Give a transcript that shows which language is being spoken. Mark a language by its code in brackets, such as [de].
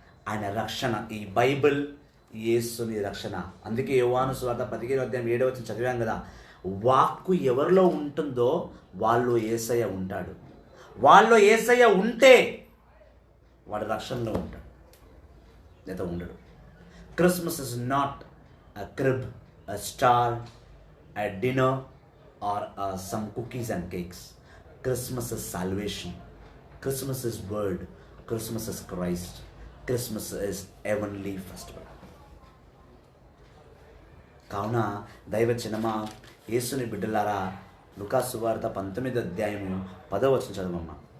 [te] ఆయన రక్షణ, ఈ బైబిల్ యేసుని రక్షణ. అందుకే యోహాను సువార్త 15వ అధ్యాయం 7వ వచనం చదివాం కదా, వాక్కు ఎవరిలో ఉంటుందో వాళ్ళు యేసయ్య ఉంటాడు. వాళ్ళు యేసయ్య ఉంటే వాడు రక్షణలో ఉంటాడు, లేదా ఉండడు. [en] Christmas is not a crib, a star, a dinner, or some cookies and cakes. Christmas is salvation. Christmas is word. Christmas is Christ. Christmas is heavenly festival. [te] కావున దైవ జనమా, యేసుని బిడ్డలారా, లూకాసు సువార్త 19వ అధ్యాయము 10వ వచనం చదవమ్మా.